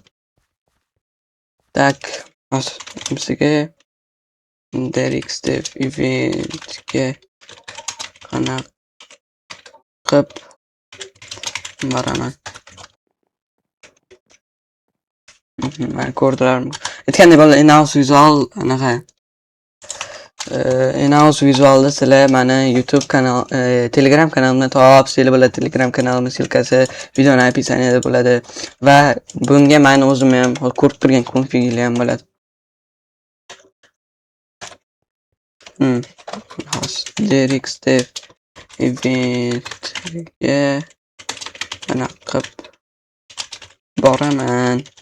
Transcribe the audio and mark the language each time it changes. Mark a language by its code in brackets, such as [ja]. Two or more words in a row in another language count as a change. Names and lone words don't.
[uz] Tak, bizga Derek Step eventga qanaqa qilib boraman. Men ko'rdilarmi? Aytgandek bolalar, [en] in-house visual [uz] anaqa [en] in-house visualda [uz] sizlar mani YouTube kanal, Telegram kanalimdan topsanglar bo'ladi. Telegram kanalimning silkasi videoning описанияda bo'ladi va bunga meni o'zim ham ko'rib turgan konfiglar ham bo'ladi. Derek Step eventga anaqa qilib boraman.